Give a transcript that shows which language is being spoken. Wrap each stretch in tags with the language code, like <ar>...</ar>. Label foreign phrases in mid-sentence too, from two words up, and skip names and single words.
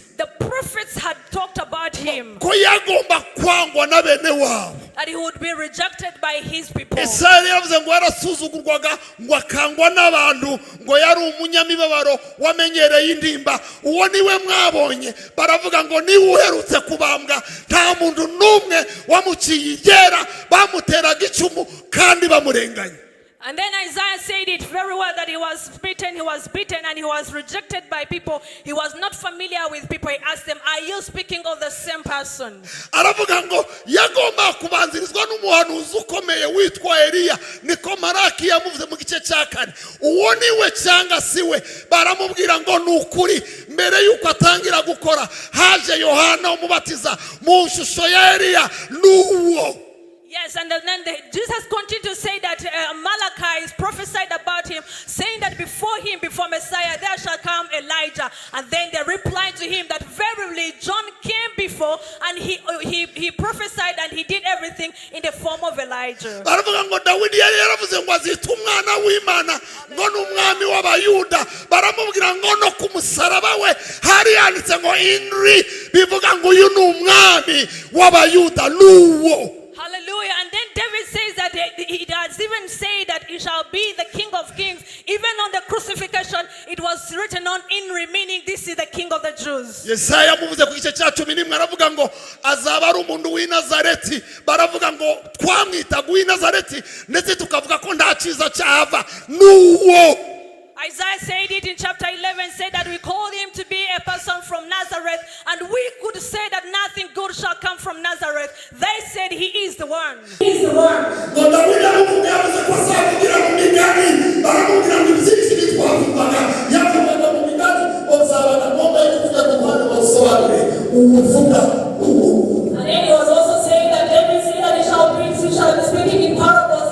<en>The prophets had talked about him,</en> <rw>ko yagomba kwangwa na bene wabo.</rw> <en>that he would be rejected by his people.</en> <rw>Yesaya yaravuze ngo yarasuzugurwaga ngo akangwa n'abantu ngo yari umunyamibabaro wamenyereye indimba. Uwo niwe mwabonye. Baravuga ngo niwe uherutse kubambwa. Nta muntu n'umwe wamuciye igera, bamuteraga icumu kandi bamurenganya.</rw> <en>And then Isaiah said it very well that he was beaten and he was rejected by people. He was not familiar with people. He asked them, are you speaking of the same person?</en> <rw>Aravuga ngo yagomba kubanzirizwa n'umuhanuzi ukomeye witwa Eliya. Niko Maraki yamuvuze mu gice cya 4. Uwo niwe cyangwa siwe? Baramubwira ngo nukuri mbere yuko atangira gukora haje Yohana umubatiza mu shusho ya Eliya. Nuwo.</rw> <en>Yes, and then Jesus continued to say that Malachi is prophesied about him, saying that before Messiah, there shall come Elijah. And then they replied to him that verily John came before, and he prophesied and he did everything in the form of Elijah.</en> <rw>Baravuga ngo Dawidi yari yaravuze ngo azita umwana w'Imana ngo n'umwami w'abayuda. Baramubwira ngo no ku musaraba we hari yanditse ngo Inri, bivuga ngo uyu ni umwami w'abayuda. Nuwo. Hallelujah.</rw> <en>And then David says even say that he shall be the King of Kings, even on the crucifixion, it was written on in remaining, this is the King of the Jews.</en> <rw>Yesaya muvuze ku gice cya 11 aravuga ngo azaba ari umuntu w'i Nazareti, baravuga ngo twamwita w'i Nazareti ndetse tukavuga ko nta cyiza cyava n'uwo.</rw> <en>Isaiah said it in chapter 11, said that we call him to be a person from Nazareth, and we could say that nothing good shall come from Nazareth. They said he is the one. He is the one. And then he was also saying that everything that he shall bring, he shall be speaking in parables.</en>